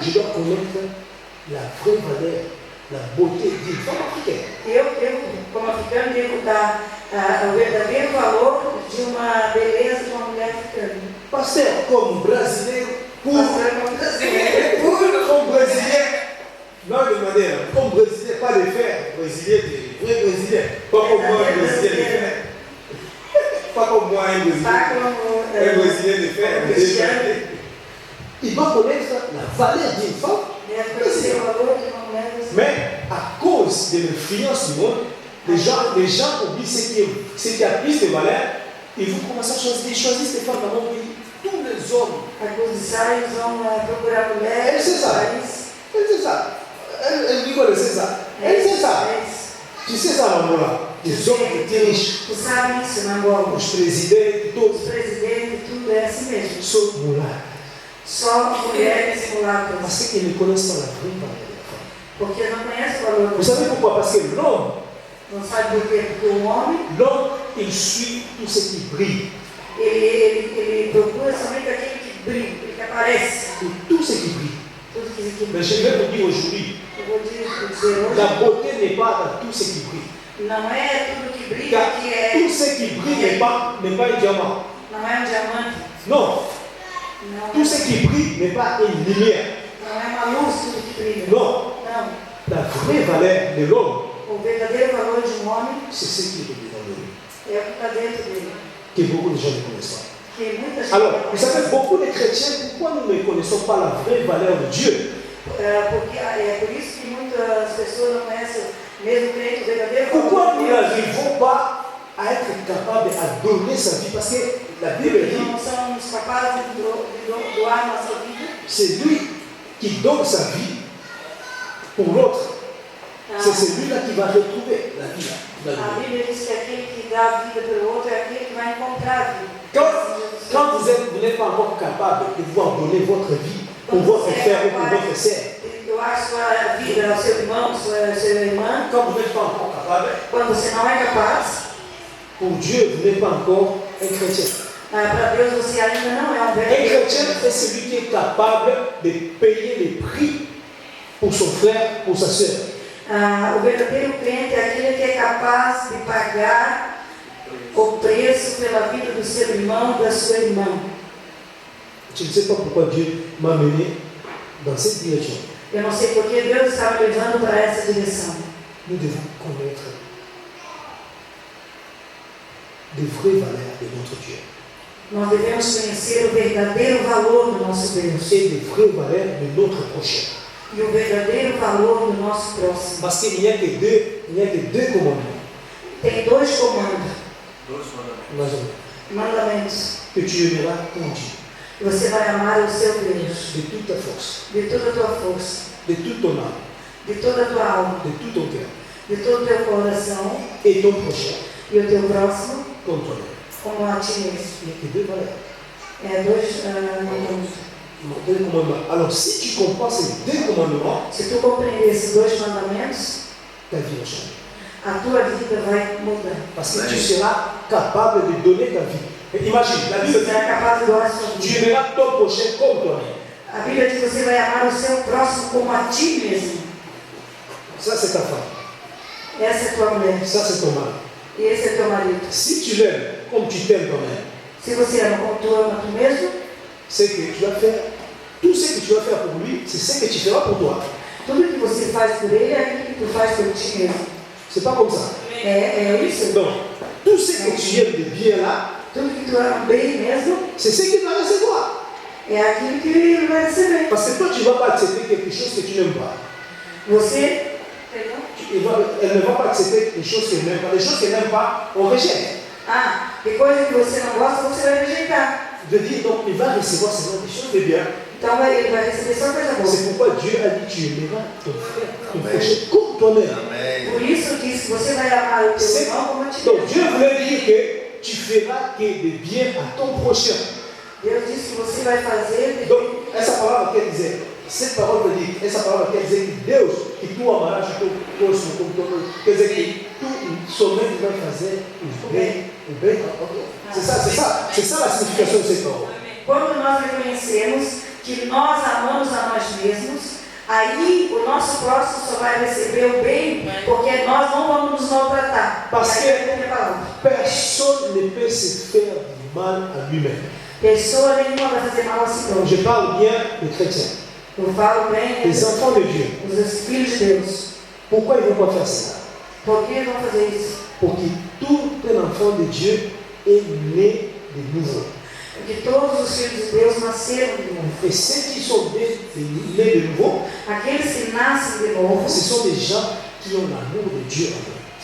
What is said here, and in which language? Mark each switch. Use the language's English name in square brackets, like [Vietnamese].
[French] je dois connaître la vraie valeur, la beauté d'une femme africaine. [Portuguese] eu, como africano, devo dar o verdadeiro valor de uma beleza de uma mulher africana. [French] Pasteur, comme brasileiro, [Portuguese] Como brasileiro, [French] comme brésilien, non de manière, comme brésilien, pas de fer, brésilien, des vrais brésiliens, pas comme moi, un brésilien de fer. Pas comme moi, un brésilien. Pas como Un brésilien de fer, [Portuguese] cristiano. [French] il va connaître la valeur d'une femme. [Portuguese] Deve conhecer o valor de uma mulher brasileira. [French] Mais à cause de l'influence du monde, les gens oublient ce qui a plus de valeur. Et vous commencez à choisir ces femmes dans mon pays. Tous les hommes. [Portuguese] A cause disso, eles vão procurar mulheres [French] C'est ça. [Portuguese] país. [French] C'est ça. Elle dit quoi, c'est ça. Elle sait ça. Tu sais ça, Angola. Les hommes qui étaient riches. [Portuguese] Tu sabe isso, na Angola. Os presidentes, todos. presidentes, tudo é assim mesmo. [French] Sont moulins. [Portuguese] Só mulheres mulatas. [French] Parce qu'ils ne connaissent pas la vraie valeur de la femme. [Portuguese] Porque não conhece o valor [French] Vous savez pourquoi? Parce que l'homme, [Portuguese] Não sabe por quê? Porque o homem, [French] il suit tout ce qui brille. [Portuguese] ele procura somente aquele que brilha, aquele que aparece. [French] Et tout ce qui brille. [Portuguese] Tudo que [French] Mais je vais vous dire aujourd'hui, [Portuguese] eu vou dizer hoje, [French] la beauté n'est pas dans tout ce qui brille. [Portuguese] não é tudo que brilha [French] Car [Portuguese] que [French] tout [Portuguese] é. [French] ce qui brille n'est pas un diamant. [Portuguese] Não é diamante. [French] Non, [Portuguese] Não, [French] tout ce qui brille n'est pas une lumière. [Portuguese] não é uma luz tudo que brilha. [French] Non, [Portuguese] Não. [French] la vraie valeur de l'homme, [Portuguese] O verdadeiro valor de um homem [French] c'est ce qui est dedans de lui, [Portuguese] é o que está dentro dele. [French] que beaucoup de gens ne connaissent pas. [Portuguese] Que muita gente [French] Alors, [Portuguese] não [French] vous [Portuguese] conhece. [French] savez, beaucoup de chrétiens, pourquoi nous ne connaissons pas la vraie valeur de Dieu? [Portuguese] Porque é por isso que muitas pessoas não conhecem mesmo crente o verdadeiro [French] Pourquoi [Portuguese] valor de [French] nous [Portuguese] Deus. [French] n'arrivons pas à être capables à donner sa vie? Parce que la Bible dit, [Portuguese] Não somos capazes de doar nossa vida. [French] c'est lui qui donne sa vie pour l'autre. C'est celui-là qui va retrouver la vie. [Portuguese] A Bíblia diz que aquele que dá a vida pelo outro é aquele que vai encontrar a vida. [French] Quand vous n'êtes pas encore capable de pouvoir donner votre vie pour votre frère ou pour votre sœur, [Portuguese] Doar sua vida ao seu irmão, sua irmã, [French] quand vous n'êtes pas encore capable, [Portuguese] quando você não é capaz, [French] pour Dieu, vous n'êtes pas encore un chrétien. [Portuguese] para Deus você ainda não é um [French] Un [Portuguese] verdadeiro [French] chrétien est celui qui est capable de payer les prix pour son frère, pour sa sœur. [Portuguese] O verdadeiro crente é aquele que é capaz de pagar o preço pela vida do seu irmão, da sua irmã. [French] Je ne sais pas pourquoi Dieu m'a mené dans cette direction. [Portuguese] Eu não sei porque Deus está me levando para essa direção. [French] Nous devons connaître des vraies valeurs de notre Dieu. [Portuguese] Nós devemos conhecer o verdadeiro valor do nosso Deus [French] et les vraies valeurs de notre prochain. [Portuguese] e o verdadeiro valor do nosso próximo. [French] Parce qu'il n'y a que deux commandements. [Portuguese] Tem dois comandos, [French] Imagine. [Portuguese] mandamentos. [French] Que tu aimeras ton Dieu [Portuguese] Você vai amar o seu Deus [French] de toute ta force, [Portuguese] de toda a tua força, [French] de toute ton âme, [Portuguese] de toda a tua alma, [French] de tout ton cœur, [Portuguese] de todo o teu coração [French] et ton prochain [Portuguese] e o teu próximo [French] comme toi-même. [Portuguese] como a ti mesmo. [French] Il n'y a que deux valeurs. [Portuguese] É dois mandamentos. [French] Deux commandements. Alors, si tu comprends ces deux commandements, [Portuguese] Se tu compreender esses dois mandamentos, [French] ta vie va changer. [Portuguese] a tua vida vai mudar. [French] Parce que tu seras capable de donner ta vie. Et imagine, la Bible [Portuguese] Você é capaz de doar a sua [French] dit, tu [Portuguese] vida. [French] aimeras ton prochain comme toi-même. [Portuguese] A Bíblia diz que você vai amar o seu próximo como a ti mesmo. [French] Ça, c'est ta femme. [Portuguese] Essa é tua mulher. [French] Ça, c'est ton mari. [Portuguese] E esse é teu marido. [French] Si tu l'aimes comme tu t'aimes toi-même, [Portuguese] Se você ama como tu ama tu mesmo, [French] c'est que tu vas faire, tout ce que tu vas faire pour lui, c'est ce que tu feras pour toi. [Portuguese] tudo que você faz por ele é aquilo que tu faz por ti mesmo. [French] C'est pas comme ça. [Portuguese] É isso. [French] Donc, tout ce que tu aimes de bien là, [Portuguese] Tudo que tu ama bem mesmo, [French] c'est ce qu'il va recevoir. [Portuguese] é aquilo que ele vai receber. [French] Parce que toi, tu ne vas pas accepter quelque chose que tu n'aimes pas. [Portuguese] Você, perdão? [French] Elle ne va pas accepter des choses qu'elle n'aime pas. Les choses qu'elle n'aime pas, on rejette. [Portuguese] Ah, de coisa que você não gosta, você vai rejeitar. [French] Je dis donc, il va recevoir seulement des choses de bien. [Portuguese] Então ele vai receber só coisa boa. [French] C'est pourquoi Dieu a dit tu aimeras ton frère, ton prochain comme toi-même. [Portuguese] Por isso diz que você vai amar o teu irmão como a ti [French] Donc [Portuguese] mesmo. [French] Dieu voulait dire que tu feras que de bien à ton prochain. [Portuguese] Deus disse que você vai fazer. Donc, essa palavra quer dizer, [French] cette parole veut dire, [Portuguese] essa palavra quer dizer que Deus, que tu amarás o teu próximo como teu próximo. Quer dizer que tu somente vai fazer o bem. [French] C'est ça la signification de cette parole. [Portuguese] Quando nós reconhecemos que nós amamos a nós mesmos, aí o nosso próximo só vai receber o bem, porque nós não vamos nos maltratar. [French] Parce [Portuguese] E aí é a minha palavra. [French] que personne ne peut se faire du mal à lui-même. [Portuguese] Pessoa nenhuma vai fazer mal a si [French] Donc [Portuguese] próprio. [French] je parle bien des chrétiens, [Portuguese] Eu falo bem [French] des enfants de Dieu. [Portuguese] os filhos de Deus. [French] Pourquoi ils ne vont pas faire ça? [Portuguese] Por que vão fazer isso? [French] Pour que tout un enfant de Dieu est né de nouveau. [Portuguese] Porque todos os filhos de Deus nasceram de novo. [French] Et ceux qui sont nés de nouveau, [Portuguese] Aqueles que nascem de novo, [French] ce sont des gens qui ont l'amour de Dieu en eux.